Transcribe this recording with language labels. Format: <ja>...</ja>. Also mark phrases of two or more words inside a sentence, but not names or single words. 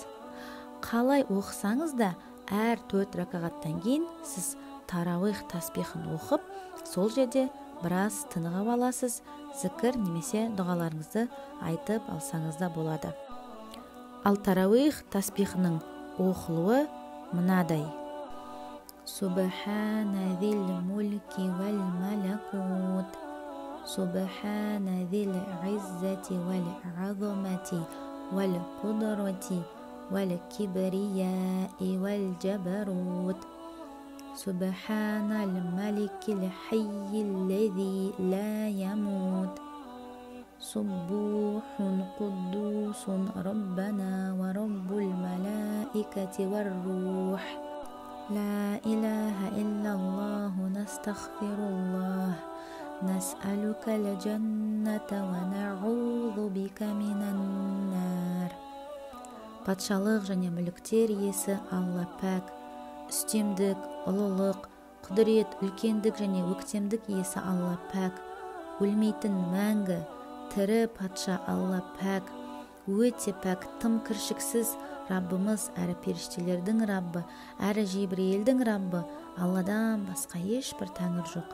<kk>Қалай оқысаңыз да әр 4 ракағаттан кейін сіз тарауих таспихын оқып, сол жерде біраз тынығып аласыз, зікір немесе дұғаларыңызды айтып алсаңыз да болады. Ал тарауих таспихының оқылуы мынадай:</kk> <ar>سبحان ذي الملك والملكوت، سبحان ذي العزة والعظمة والقدرة والكبرياء والجبروت، سبحان الملك الحي الذي لا يموت, سبوح قدوس ربنا ورب الملائكة والروح, لا إله إلا الله نستغفر الله نسألك الجنة ونعوذ بك من النار.</ar> <kk>Патшалық және мүліктер иесі Алла пәк, үстемдік, ұлылық, құдірет, үлкендік және өктемдік иесі Алла пәк, өлмейтін мәңгі, тірі патша Алла пәк, өте пәк, тым кіршіксіз Раббымыз, әрі періштелердің Раббы, әрі Жибірейілдің Раббы, Алладан басқа ешбір тәңір жоқ.</kk>